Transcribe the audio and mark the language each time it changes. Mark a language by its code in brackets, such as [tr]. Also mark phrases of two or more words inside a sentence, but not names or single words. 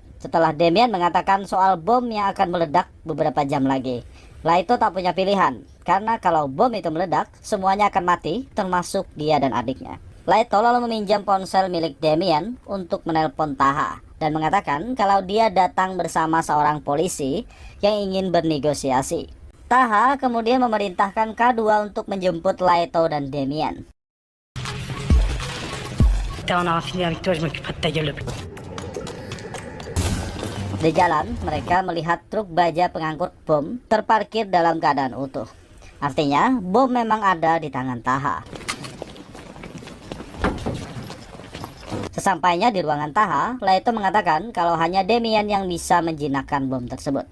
[id] Setelah Damien mengatakan soal bom yang akan meledak beberapa jam lagi, Laito tak punya pilihan, karena kalau bom itu meledak, semuanya akan mati, termasuk dia dan adiknya. Laito lalu meminjam ponsel milik Damien untuk menelpon Taha, dan mengatakan kalau dia datang bersama seorang polisi yang ingin bernegosiasi. Taha kemudian memerintahkan K2 untuk menjemput Laito dan Damien. [fr] On a fini avec toi, je m'occuperai de ta gueule. [id] Di jalan, mereka melihat truk baja pengangkut bom terparkir dalam keadaan utuh. Artinya, bom memang ada di tangan Taha. Sesampainya di ruangan Taha, Laito mengatakan kalau hanya Damien yang bisa menjinakkan bom tersebut.